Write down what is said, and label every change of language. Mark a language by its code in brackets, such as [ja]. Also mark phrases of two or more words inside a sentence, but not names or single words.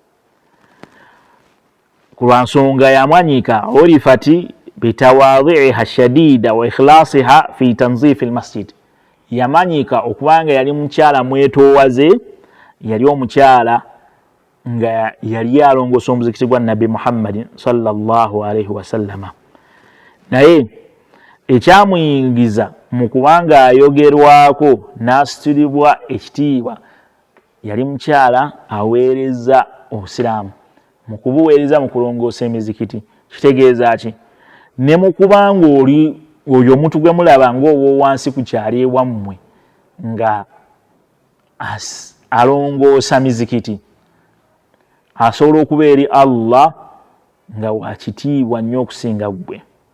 [lg] Ku lwa nsonga yamanyika [ar] عرفت بتواضعها الشديد وإخلاصها في تنظيف المسجد. [lg] Yamanyika okubanga yali mukyala mwetoowaze, yali omukyala nga yali alongoosa omuzikiti gwa Nabbi Muhammad [ar] صلى الله عليه وسلم. [lg] Naye ekyamuyingiza mu kubanga ayogerwako n'asitulibwa ekitiibwa, yali mukyala aweereza obusiraamu. Mu kubuweereza mu kulongoosa emizikiti kitegeeza ki? Ne mu kubanga oli oyo omuntu gwe mulaba ng'ow'owansi ku kyali ewammwe nga alongoosa mizikiti, asobola okuba eri Allah nga wakitiibwa nnyo okusinga ggwe.